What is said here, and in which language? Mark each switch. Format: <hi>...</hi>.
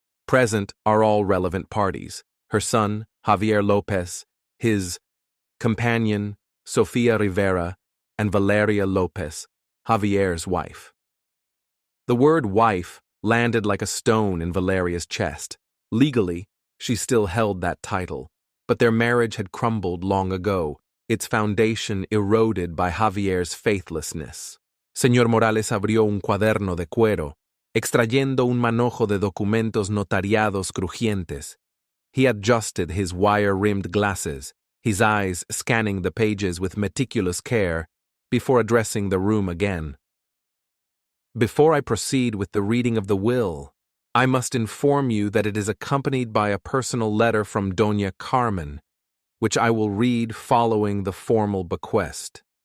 <en>Present are all relevant parties, her son, Javier López, his companion, Sofia Rivera, and Valeria López, Javier's wife." The word wife landed like a stone in Valeria's chest. Legally, she still held that title, but their marriage had crumbled long ago, its foundation eroded by Javier's faithlessness.</en> <es>Señor Morales abrió un cuaderno de cuero, extrayendo un manojo de documentos notariados crujientes.</es> <en>He adjusted his wire-rimmed glasses, his eyes scanning the pages with meticulous care, before addressing the room again. "Before I proceed with the reading of the will, I must inform you that it is accompanied by a personal letter from Doña Carmen, which I will read following the formal bequest."</en>